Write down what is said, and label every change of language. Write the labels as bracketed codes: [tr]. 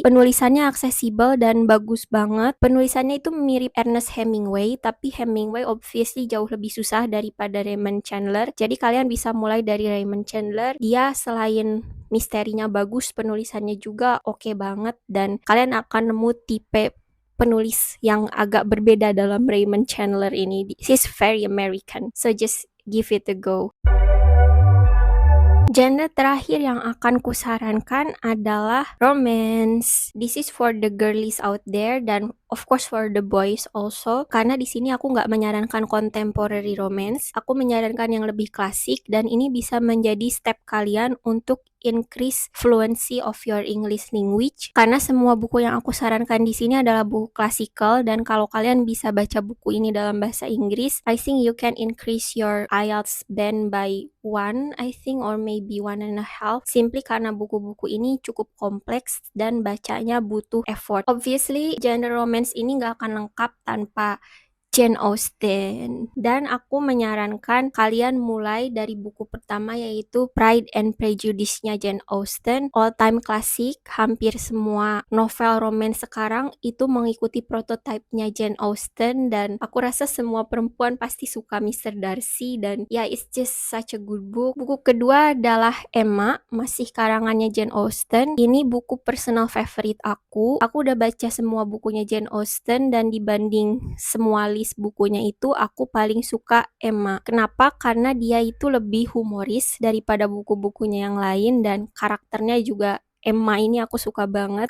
[id] Penulisannya aksesibel dan bagus banget. Penulisannya itu mirip Ernest Hemingway, tapi Hemingway obviously jauh lebih susah daripada Raymond Chandler. Jadi kalian bisa mulai dari Raymond Chandler. Dia selain misterinya bagus, penulisannya juga oke banget, dan kalian akan nemu tipe penulis yang agak berbeda dalam Raymond Chandler ini. [en] He's very American, so just give it a go. [id] Genre terakhir yang akan kusarankan adalah romance. [en] This is for the girlies out there, [id] dan [en] of course for the boys also. [id] Karena di sini aku nggak menyarankan contemporary romance, aku menyarankan yang lebih klasik, dan ini bisa menjadi step kalian untuk [en] increase fluency of your English language. [id] Karena semua buku yang aku sarankan di sini adalah buku klasikal, dan kalau kalian bisa baca buku ini dalam bahasa Inggris, [en] I think you can increase your IELTS band by 1, I think, or maybe 1.5, [id] simply karena buku-buku ini cukup kompleks dan bacanya butuh effort. Obviously, genre romance ini nggak akan lengkap tanpa Jane Austen, dan aku menyarankan kalian mulai dari buku pertama, yaitu Pride and Prejudice-nya Jane Austen. [en] All time classic, [id] hampir semua novel romance sekarang itu mengikuti prototipe-nya Jane Austen, dan aku rasa semua perempuan pasti suka Mr. [en] Darcy, [id] dan ya, [en] it's just such a good book. [id] Buku kedua adalah Emma, masih karangannya Jane Austen. Ini buku [en] personal favorite [id] aku. Aku udah baca semua bukunya Jane Austen, dan dibanding semua list bukunya itu, aku paling suka Emma. Kenapa? Karena dia itu lebih humoris daripada buku-bukunya yang lain, dan karakternya juga Emma ini aku suka banget.